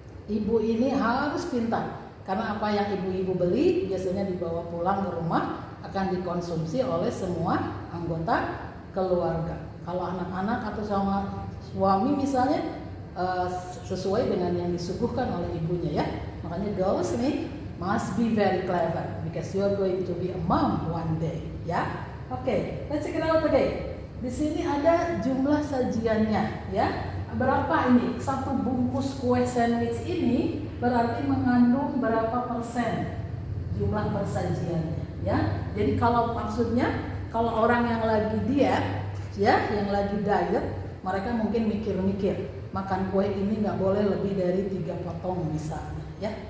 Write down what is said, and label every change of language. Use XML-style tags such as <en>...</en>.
<id>Ibu ini harus pintar. Karena apa yang ibu-ibu beli biasanya dibawa pulang ke rumah akan dikonsumsi oleh semua anggota keluarga. Kalau anak-anak atau sama suami misalnya sesuai dengan yang disuguhkan oleh ibunya ya. Makanya</id> <en>girls nih must be very clever because you are going to be a mom one day, ya. Oke, let's check it out again.</en> <id>Di sini ada jumlah sajiannya, ya. Berapa ini? Satu bungkus kue sandwich ini berarti mengandung berapa persen jumlah persajiannya, ya. Jadi kalau maksudnya kalau orang yang lagi diet, ya, yang lagi diet, mereka mungkin mikir-mikir makan kue ini nggak boleh lebih dari 3 potong misalnya, ya.</id>